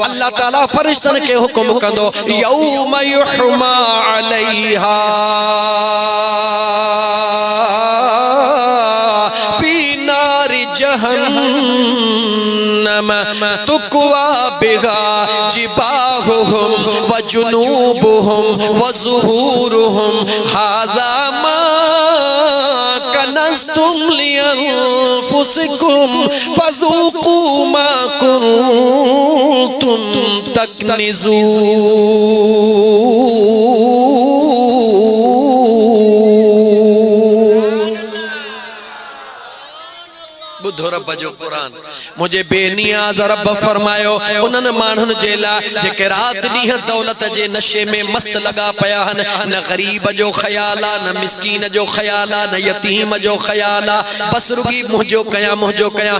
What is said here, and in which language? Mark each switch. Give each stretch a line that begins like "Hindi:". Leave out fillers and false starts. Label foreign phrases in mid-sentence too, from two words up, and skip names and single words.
Arabic: الله تعالى
Sindhi: फ़रिश्तनि खे हुकुम कंदो,
Arabic: يوم يحمى عليها في نار جهنم فتكوى بها جباههم وجنوبهم وظهورهم هذا ما كنزتم لأنفسكم فذوقوا ما كنتم تكنزون. बुधो रब जो कुरान, मुझे बेनियाज़ रब फरमायो उन्हनि माण्हुनि जे लाइ जेके राति ॾींहुं दौलत जे नशे में मस्त लॻा पिया आहिनि। न ग़रीब जो ख़्याल आहे, न मिस्कीन जो ख़्याल आहे, न यतीम जो ख़्याल आहे, बस रुगी मुंहिंजो कयां।